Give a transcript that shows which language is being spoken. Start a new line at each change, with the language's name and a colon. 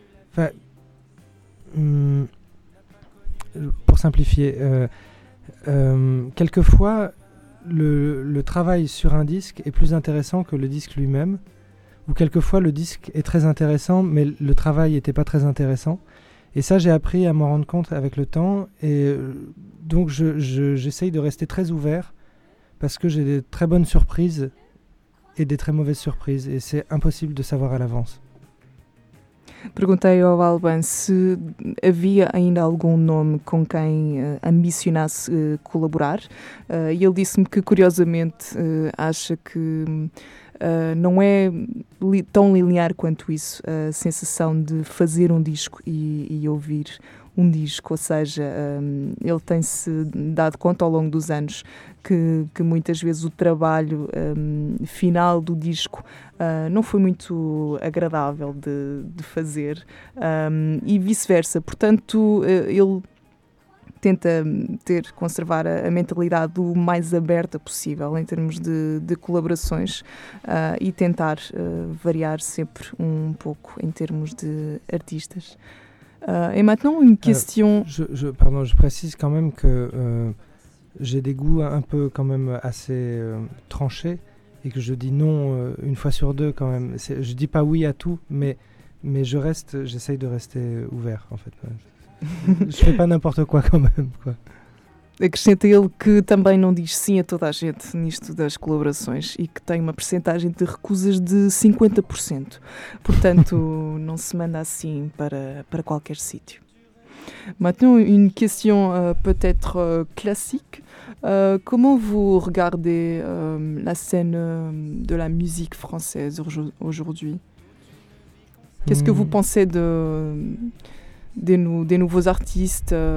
French: Enfin, pour simplifier, quelquefois, le travail sur un disque est plus intéressant que le disque lui-même, ou quelquefois le disque est très intéressant, mais le travail n'était pas très intéressant. Et ça, j'ai appris à m'en rendre compte avec le temps, et donc j'essaye de rester très ouvert, parce que j'ai des très bonnes surprises et des très mauvaises surprises, et c'est impossible de savoir à l'avance.
Portuguese: Perguntei ao Alban se havia ainda algum nome com quem ambicionasse colaborar, e ele disse-me que, curiosamente, acha que não é tão linear quanto isso, a sensação de fazer um disco e ouvir um disco, ou seja, ele tem-se dado conta ao longo dos anos que muitas vezes o trabalho final do disco não foi muito agradável de fazer, e vice-versa. Portanto, ele tenta conservar a mentalidade o mais aberta possível em termos de colaborações, e tentar variar sempre um pouco em termos de artistas.
French: Et maintenant, une question... Je précise quand même que j'ai des goûts un peu quand même assez tranchés et que je dis non une fois sur deux quand même. C'est, je ne dis pas oui à tout, mais je reste, j'essaye de rester ouvert en fait. Je ne fais pas n'importe quoi quand même. Quoi.
Portuguese: Acrescenta ele que também não diz sim a toda a gente nisto das colaborações e que tem uma percentagem de recusas de 50%. Portanto, não se manda assim para qualquer sítio.
French: Maintenant, une question peut-être classique. Comment vous regardez la scène de la musique française aujourd'hui? Qu'est-ce que vous pensez des nouveaux artistes?